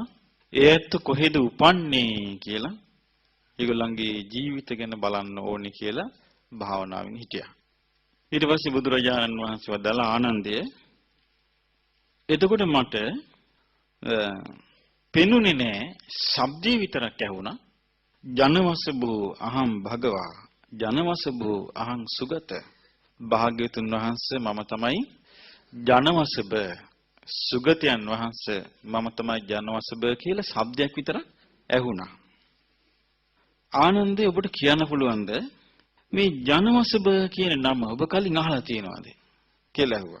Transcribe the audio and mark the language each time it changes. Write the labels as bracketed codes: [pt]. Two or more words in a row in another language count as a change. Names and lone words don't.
[si] ඒත් කොහෙද උපන්නේ කියලා ඒගොල්ලන්ගේ ජීවිත ගැන බලන්න ඕනේ කියලා භාවනාවෙන් හිටියා. ඊට පස්සේ බුදුරජාණන් වහන්සේ වදාළා ආනන්දය එතකොට මට පෙනුනේ නෑ ශබ්දේ විතරක් ඇහුණා. [pi] ජනවසබෝ අහං භගවා ජනවසබෝ අහං සුගත. [si] භාග්‍යවතුන් වහන්සේ මම තමයි ජනවසබ සුගතයන් වහන්සේ මම තමයි ජනවසබ කියලා ශබ්දයක් විතරක් ඇහුණා. ආනන්දේ ඔබට කියන්න පුළුවන්ද මේ ජනවසබ කියන නම ඔබ කලින් අහලා තියෙනවද කියලා ඇහුවා.